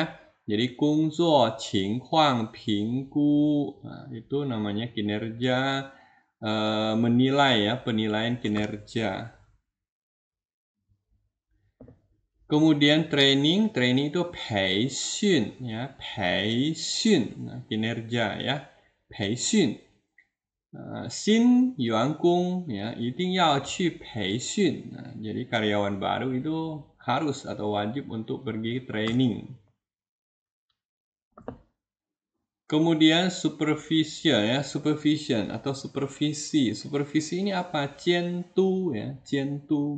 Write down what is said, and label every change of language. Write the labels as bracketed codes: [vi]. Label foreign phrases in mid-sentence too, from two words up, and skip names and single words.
[id] Jadi [zh] 工作情况评估, [id] itu namanya kinerja, menilai, ya, penilaian kinerja. Kemudian training itu peishun, ya, peishun, nah, kinerja, ya, peishun. [zh] 新员工 ya 一定要去培训. [id] Nah, jadi karyawan baru itu harus atau wajib untuk pergi training. Kemudian supervision, ya, supervision atau supervisi. Supervisi ini apa? Jiandu, ya, jiandu.